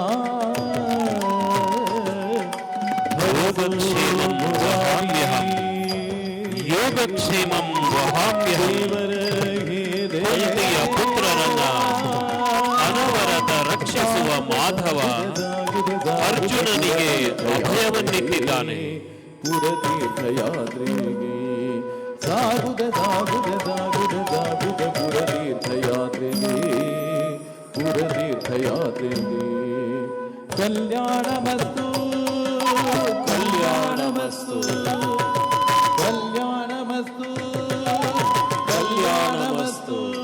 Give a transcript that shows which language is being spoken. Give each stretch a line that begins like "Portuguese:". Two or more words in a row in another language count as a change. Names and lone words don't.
Sanskrit: ಯೋಗಕ್ಷೇಮಂ ವಹಾಮ್ಯಹಂ ಯೋಗಕ್ಷೇಮಂ ವಹಾಮ್ಯಹಂ
Kannada: ದೇವರ ಹೇ ಕುಂತಿಯ ಪುತ್ರರನ್ನ ಅನವರತ ರಕ್ಷಿಸುವ ಮಾಧವ ಅರ್ಜುನನಿಗೆ ಅಭಯವನ್ನಿಟ್ಟಿದ್ದಾನೆ. ಪುರತೀರ್ಥಯಾತ್ರೆಗೆ ಸಾಗುದ ಸಾಗುದ ಸಾಗುದ ಸಾಗುದ ಪುರತೀರ್ಥಯಾತ್ರೆಗೆ ಪುರತೀರ್ಥಯಾತ್ರೆಗೆ ಕಲ್ಯಾಣಮಸ್ತು ಕಲ್ಯಾಣಮಸ್ತು ಕಲ್ಯಾಣಮಸ್ತು ಕಲ್ಯಾಣಮಸ್ತು